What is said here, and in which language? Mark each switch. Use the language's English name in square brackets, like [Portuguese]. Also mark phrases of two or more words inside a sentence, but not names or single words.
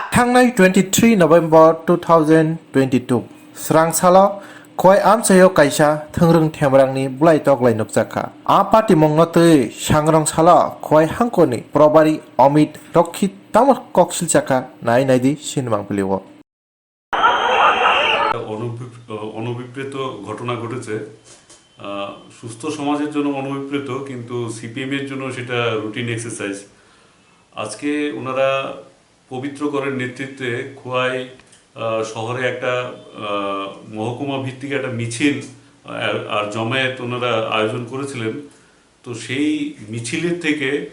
[Kok Borok] Hangai 23 November 2022 Swrangchalo Kwai Amsayo Kaisha Thungrung Themrangni Bulai Toglai Nuksakha. A party Mongnotui Shangrangchala Kwai Hankoni Probari Omid Rokhit Tamar Koksilchaka Nai Naidi Shinmang Piliwo. [Bangla] অনভিপ্রেত ঘটনা ঘটেছে সুস্থ সমাজের জন্য অনভিপ্রেত কিন্তু সিপিএম এর জন্য সেটা [English] routine exercise [Bangla] আজকে ওনারা পবিত্র করের নেতৃত্বে খোয়াই শহরে একটা মহকুমা ভিত্তিক একটা মিছিল আর জমায়েত ওনারা আয়োজন করেছিলেন তো সেই মিছিলের থেকে